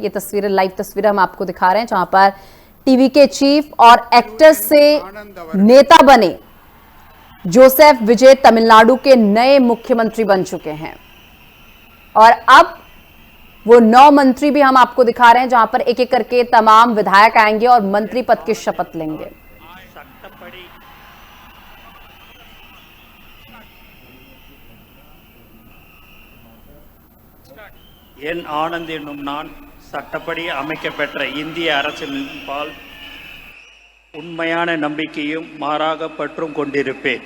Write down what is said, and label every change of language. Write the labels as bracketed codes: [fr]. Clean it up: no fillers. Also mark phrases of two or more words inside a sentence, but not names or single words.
[hi] ये तस्वीरें, लाइव तस्वीरें हम आपको दिखा रहे हैं, जहां पर टीवी के चीफ और एक्टर्स से नेता बने जोसेफ विजय तमिलनाडु के नए मुख्यमंत्री बन चुके हैं। और अब वो 9 मंत्री भी हम आपको दिखा रहे हैं, जहां पर एक एक करके तमाम विधायक आएंगे और मंत्री पद की शपथ लेंगे। [ta] என் ஆனந்த் என்னும் நான் சட்டப்படி அமைக்கப்பெற்ற இந்திய அரசின்பால் உண்மையான நம்பிக்கையும் மாறாக பற்றும் கொண்டிருப்பேன்.